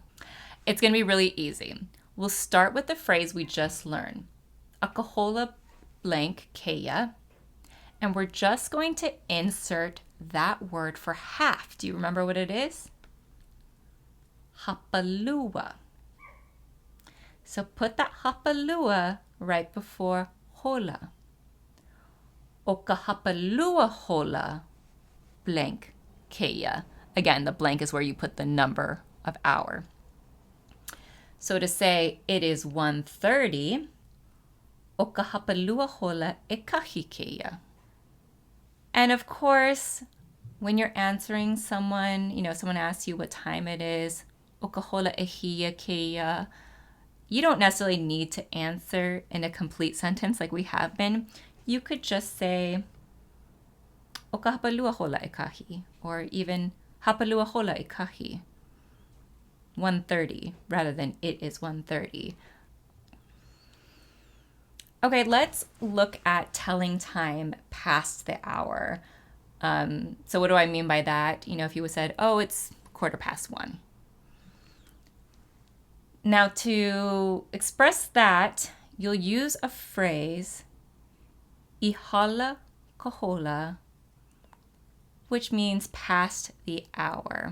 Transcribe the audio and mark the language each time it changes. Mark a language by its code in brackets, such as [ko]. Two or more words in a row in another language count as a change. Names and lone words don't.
[en] It's going to be really easy. We'll start with the phrase we just learned, [haw] akahola blank keia, [en] and we're just going to insert that word for half. Do you remember what it is? [haw] Hapalua. [en] So put that hapalua right before hola. [haw] Oka hapalua hola blank keia. [en] Again, the blank is where you put the number of hour. So to say it is 1:30, [haw] oka hapalua hola ekahi keia. [en] And of course, when you're answering someone, someone asks you what time it is, [haw] O ka hola e hia keia. [en] You don't necessarily need to answer in a complete sentence like we have been. You could just say, [haw] o ka hapalua hola e kahi, or even hapalua hola e kahi. [en] 1:30 rather than it is 1:30. Okay, let's look at telling time past the hour. So what do I mean by that? If you said, oh, it's 1:15. Now to express that, you'll use a phrase, [haw] ihala kahola, [en] which means past the hour.